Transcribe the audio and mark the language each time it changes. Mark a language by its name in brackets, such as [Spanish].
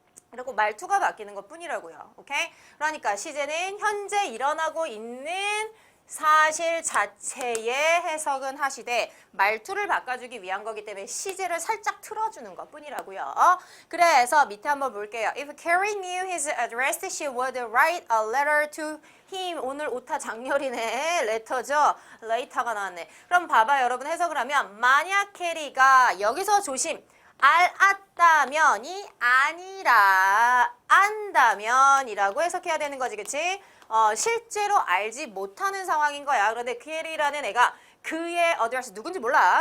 [Korean] 그리고 말투가 바뀌는 것 뿐이라고요. 오케이? 그러니까 시제는 현재 일어나고 있는 사실 자체의 해석은 하시되 말투를 바꿔주기 위한 거기 때문에 시제를 살짝 틀어주는 것 뿐이라고요. 그래서 밑에 한번 볼게요. [English] If Carrie knew his address, she would write a letter to him. [Korean] 오늘 오타 장렬이네. 레터죠. 레이터가 나왔네. 그럼 봐봐요. 여러분 해석을 하면 만약 캐리가 여기서 조심. 알았다면이 아니라 안다면이라고 해석해야 되는 거지. 그치? 실제로 알지 못하는 상황인 거야. 그런데 캐리라는 애가 그의 어드레스 누군지 몰라.